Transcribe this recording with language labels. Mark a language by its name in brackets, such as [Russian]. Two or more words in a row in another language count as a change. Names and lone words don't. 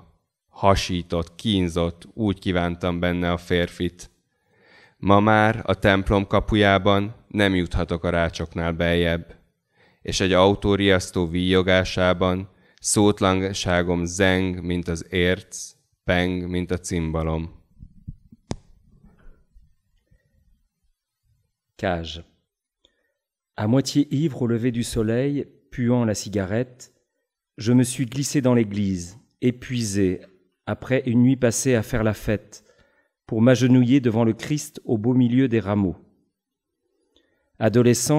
[Hungarian] Hasított, kínzott, úgy kívántam benne a férfit. Ma már a templom kapujában nem juthatok a rácsoknál beljebb, és egy autóriasztó víjogásában szótlanságom zeng, mint az érc, peng, mint a cimbalom. [French] Cage. À moitié ivre au lever du soleil, puant la cigarette, je me suis glissé dans l'église, épuisé, après une nuit passée à faire la fête, pour m'agenouiller devant le Christ au beau milieu des rameaux.